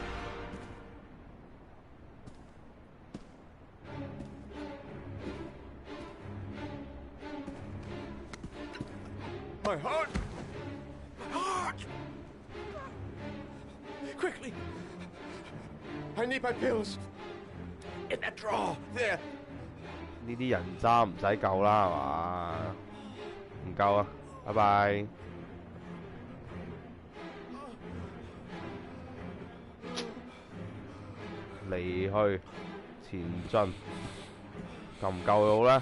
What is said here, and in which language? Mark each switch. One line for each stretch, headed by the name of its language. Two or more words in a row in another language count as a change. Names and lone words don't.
English: My heart! My heart! Quickly! I need my pills. In that drawer, there.
Cantonese: 呢啲人渣唔使救啦，係嘛？唔夠啊，拜拜。離去，前進，救唔救佢好咧？